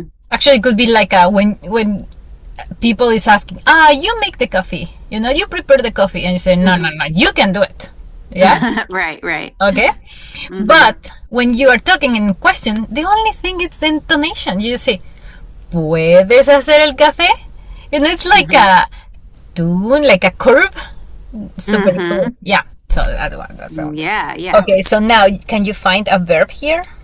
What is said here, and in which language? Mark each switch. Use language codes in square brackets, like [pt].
[en] Actually, it could be like when people is asking, you make the coffee. You prepare the coffee. And you say, no, you can do it. Yeah? Right. Okay? But when you are talking in question, the only thing is the intonation. You say, [es] ¿puedes hacer el café? [en] It's like a tune, like a curve. Super cool. Yeah. So that's one. Yeah. Okay, so now can you find a verb here?